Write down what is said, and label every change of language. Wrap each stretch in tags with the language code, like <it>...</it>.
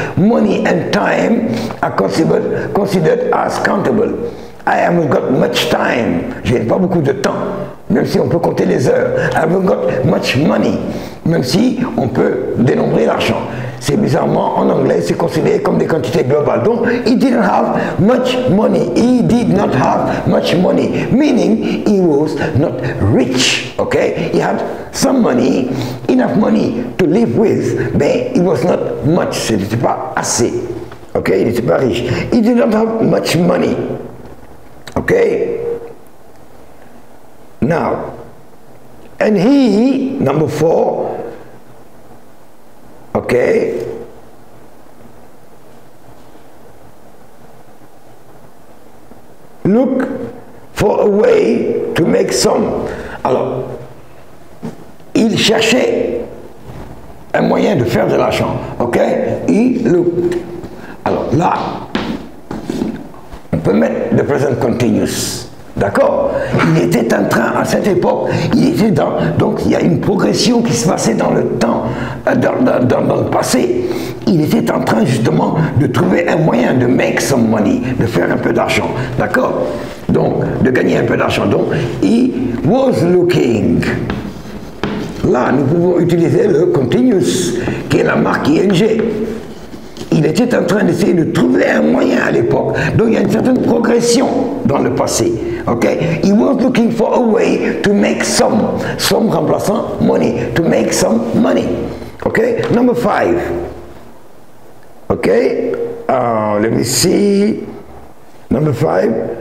<en>Money and time are considered as countable. I haven't got much time,</en> <fr>je n'ai pas beaucoup de temps, même si on peut compter les heures.</fr> <en>I haven't got much money,</en> <fr>même si on peut dénombrer l'argent. C'est bizarrement, en anglais, c'est considéré comme des quantités globales.</fr> <en>Donc, he didn't have much money. He did not have much money. Meaning, he was not rich. Okay? He had some money, enough money to live with, but it was not much.</en> <fr>Ce n'était pas assez. Okay? Il n'était pas riche.</fr> <en>He did not have much money. Okay? Now, and he, number 4, okay, look for a way to make some.</en> <fr>Alors, il cherchait un moyen de faire de l'argent. Ok? Il looked. Alors là, on peut mettre le present continuous. D'accord? Il était en train, à cette époque, il était dans... Donc il y a une progression qui se passait dans le temps, dans le passé. Il était en train justement de trouver un moyen de</fr> <en>make some money,</en> <fr>de faire un peu d'argent. D'accord? Donc, de gagner un peu d'argent. Donc,</fr> <en>he was looking.</en> <fr>Là, nous pouvons utiliser le continuous, qui est la marque ing. Il était en train d'essayer de trouver un moyen à l'époque. Donc il y a une certaine progression dans le passé.</fr> <en>Okay? He was looking for a way to make some remplaçant money, to make some money. Okay? Number 5. Okay? Let me see. Number 5.</en>